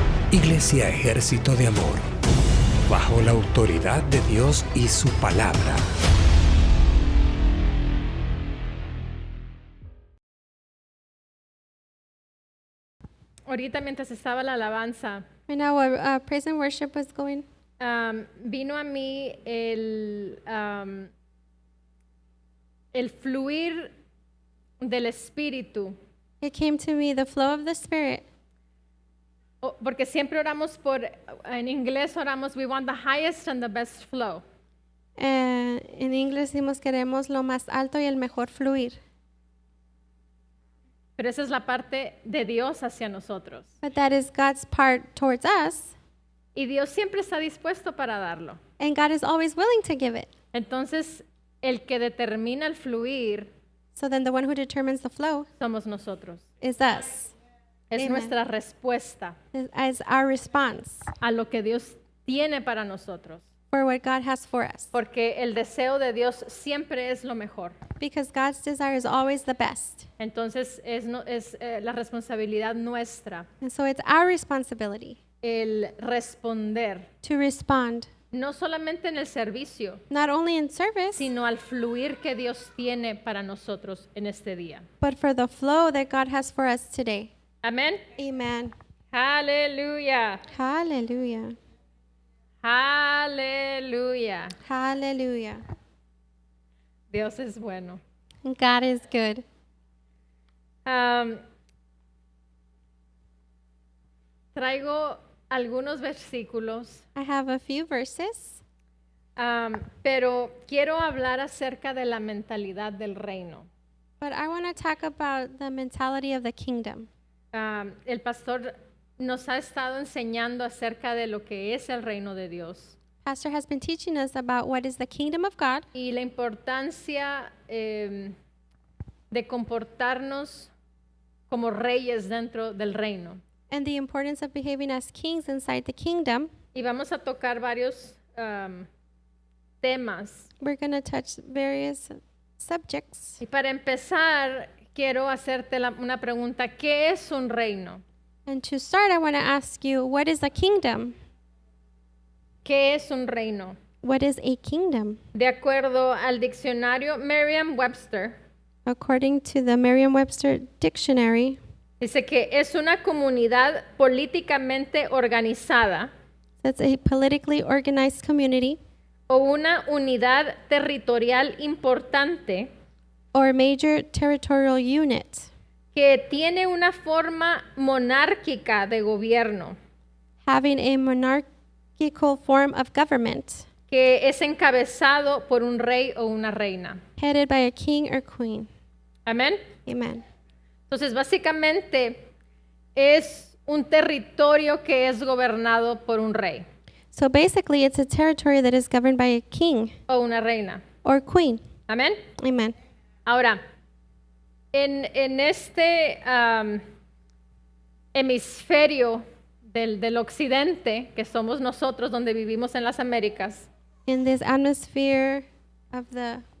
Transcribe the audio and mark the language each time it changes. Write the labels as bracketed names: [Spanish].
[Spanish] Iglesia Ejército de Amor, bajo la autoridad de Dios y su palabra. Ahorita mientras estaba la alabanza, [English] Right now, while praise and worship was going, [Spanish] vino a mí el fluir del Espíritu, [English] it came to me the flow of the Spirit. [Spanish] porque siempre oramos en inglés oramos, [English] we want the highest and the best flow. [Spanish] En inglés decimos queremos lo más alto y el mejor fluir. Pero esa es la parte de Dios hacia nosotros. [English] But that is God's part towards us, [Spanish] Y Dios siempre está dispuesto para darlo. [English] and God is always willing to give it. [Spanish] Entonces, el que determina el fluir [English] So then the one who determines the flow [Spanish] somos nosotros. [English] is us. [Spanish] Es [English] Amen. [Spanish] nuestra respuesta [English] Is our response [Spanish] a lo que Dios tiene para nosotros. [English] for what God has for us. [Spanish] Porque el deseo de Dios siempre es lo mejor. [English] Because God's desire is always the best. [Spanish] Entonces, es la responsabilidad nuestra [English] And so it's our responsibility [Spanish] el responder, [English] to respond, [Spanish] no solamente en el servicio, [English] not only in service, [Spanish] sino al fluir que Dios tiene para nosotros en este día. [English] but for the flow that God has for us today. [Spanish] Amén. [English] Amen. [Spanish] Aleluya. [English] Hallelujah. [Spanish] Aleluya. [English] Hallelujah. [Spanish] Dios es bueno. [English] God is good. [Spanish] Traigo algunos versículos, [English] I have a few verses, [Spanish] pero quiero hablar acerca de la mentalidad del reino. [English] but I want to talk about the mentality of the kingdom. [Spanish] El pastor nos ha estado enseñando acerca de lo que es el reino de Dios [English] Pastor has been teaching us about what is the kingdom of God [Spanish] y la importancia de comportarnos como reyes dentro del reino. [English] and the importance of behaving as kings inside the kingdom. [Spanish] Y vamos a tocar varios temas. [English] We're going to touch various subjects. [Spanish] Y para empezar, quiero hacerte una pregunta. ¿Qué es un reino? [English] And to start, I want to ask you, what is a kingdom? [Spanish] ¿Qué es un reino? [English] What is a kingdom? [Spanish] De acuerdo al diccionario Merriam-Webster, [English] According to the Merriam-Webster dictionary, [Spanish] dice que es una comunidad políticamente organizada [English] that's a politically organized community [Spanish] o una unidad territorial importante [English] or major territorial unit [Spanish] que tiene una forma monárquica de gobierno, [English] having a monarchical form of government [Spanish] que es encabezado por un rey o una reina. [English] headed by a king or queen. [Spanish] Amén. [English] Amen. [Spanish] Entonces, básicamente es un territorio que es gobernado por un rey [English] So basically, it's a territory that is governed by a king [Spanish] o una reina. [English] or queen. [Spanish] Amén. [English] Amen. [Spanish] Ahora, en este hemisferio del occidente, que somos nosotros donde vivimos en las Américas, [English] In this atmosphere of the